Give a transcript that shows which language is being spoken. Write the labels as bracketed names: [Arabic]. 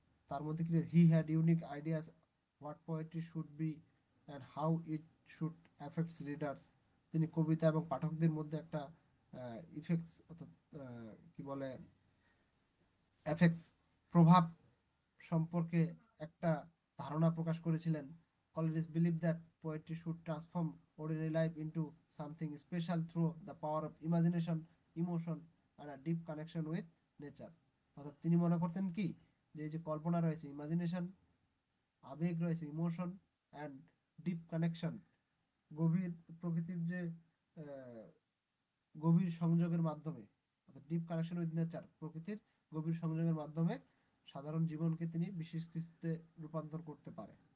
[Bangla] তার মধ্যে কি, [English] He had unique ideas what poetry should be and how it should affects readers. [Bangla] তিনি কবিতা এবং পাঠকদের মধ্যে একটা ইফেক্টস, অর্থাৎ কি বলে, এফেক্টস, প্রভাব সম্পর্কে একটা ধারণা প্রকাশ করেছিলেন। [English] Coleridge believe that poetry should transform ordinary life into something special through the power of imagination, emotion and a deep connection with nature. [Bangla] অর্থাৎ তিনি মনে করতেন কি, যে এই যে কল্পনা রয়েছে, ইমাজিনেশন, আবেগ রয়েছে, [English] emotion and deep connection, [Bangla] গভীর প্রকৃতির যে গভীর সংযোগের মাধ্যমে, অর্থাৎ [English] deep connection with nature, [Bangla] প্রকৃতির গভীর সংযোগের মাধ্যমে সাধারণ জীবনকে তিনি বিশেষ কিছুতে রূপান্তর করতে পারে।